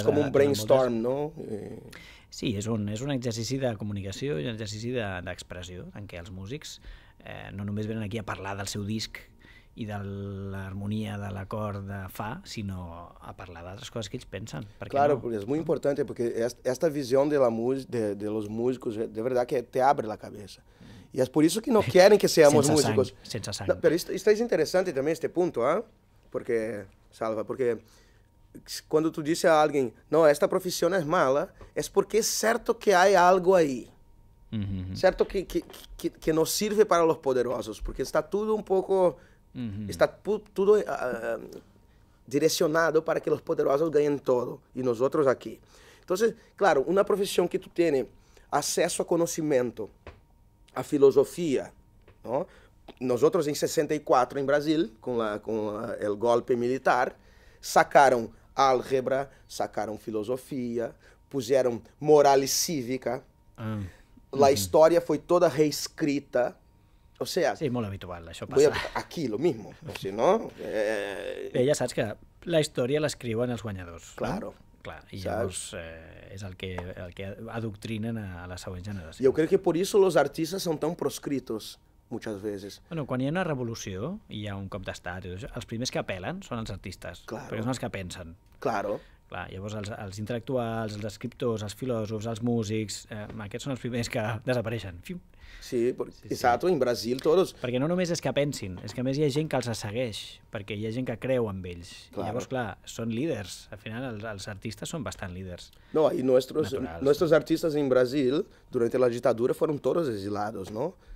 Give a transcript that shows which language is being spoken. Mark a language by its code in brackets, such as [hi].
[ca] És com un brainstorm, no? Sí, és un exercici de comunicació i un exercici d'expressió, en què els músics no només venen aquí a parlar del seu disc i de l'harmonia de l'acord de fa, sinó a parlar d'altres coses que ells pensen. [es] Claro, no? Es muy importante porque esta visión de los músicos, de verdad que te abre la cabeza. Y es por eso que no quieren que seamos músicos. [ca] Sense sang. [es] No, pero esto es interesante también este punto, ¿eh? Porque, Salva, porque [pt] quando tu dices a alguém, não, esta profissão é mala, é porque é certo que há algo aí. Certo que não sirve para os poderosos, porque está tudo um pouco... Está tudo direcionado para que os poderosos ganhem todo, e nós outros aqui. Então, claro, uma profissão que tu tem acesso a conhecimento, a filosofia, não? Nós outros em 64 em Brasil, com o golpe militar, sacaram álgebra, sacaram filosofia, puseram moral cívica. A história foi toda reescrita. [es] O sea, [ca] sí, molt habitual, això passa. [es] Aquí, lo mismo, si no... [ca] Bé, ja saps que la història l'escriuen els guanyadors. [es] Claro. No? [ca] Clar, i llavors és el que adoctrinen a la següent generació. [pt] Eu creio que por isso os artistas são tão proscritos, [es] muchas veces. [ca] Bueno, quan hi ha una revolució i hi ha un cop d'estat, els primers que apel·len són els artistes, perquè són els que pensen. [es] Claro. [ca] Clar, llavors els intel·lectuals, els escriptors, els filòsofs, els músics, aquests són els primers que desapareixen. [es] Sí, exacto, en Brasil todos... [ca] Perquè no només és que pensin, és que a més hi ha gent que els segueix, perquè hi ha gent que creu en ells. Claro. I llavors, clar, són líders. Al final, els artistes són bastant líders. [es] No, y nuestros artistas en Brasil, durante la dictadura, fueron todos exilados, ¿no?